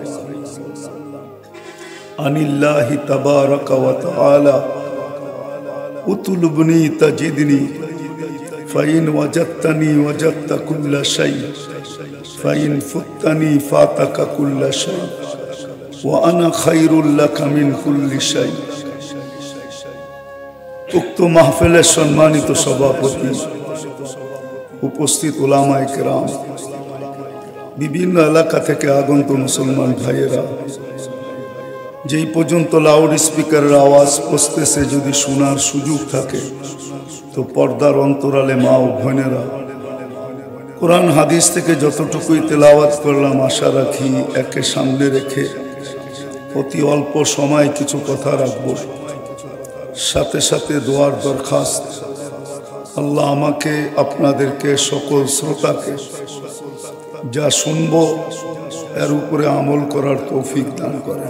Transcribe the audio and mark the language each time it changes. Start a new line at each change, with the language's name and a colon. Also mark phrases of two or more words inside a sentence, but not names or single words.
Arabic: عن الله تبارك وتعالى اطلبني تجدني فإن وجدتني وجدت كل شيء فإن فتني فاتك كل شيء وأنا خير لك من كل شيء.
Bangla: উক্ত মহফিলের সম্মানিত সভাপতি উপস্থিত উলামায়ে কেরাম বিভিন্ন এলাকা থেকে আগত মুসলমান ভাইয়েরা যেই পর্যন্ত লাউড স্পিকারের আওয়াজ পৌঁছতেছে যদি শোনার সুযোগ থাকে তো পর্দার অন্তরালে মা ও বোনেরা কোরআন হাদিস থেকে যতটুকুই তেলাওয়াত করলাম আশা রাখি একে সামনে রেখে অতি অল্প সময় কিছু কথা রাখব সাথে সাথে দোয়ার দরখাস্ত আল্লাহ আমাকে আপনাদেরকে সকল শ্রোতাকে যা শুনবো এর উপরে আমল করার তৌফিক দান করেন।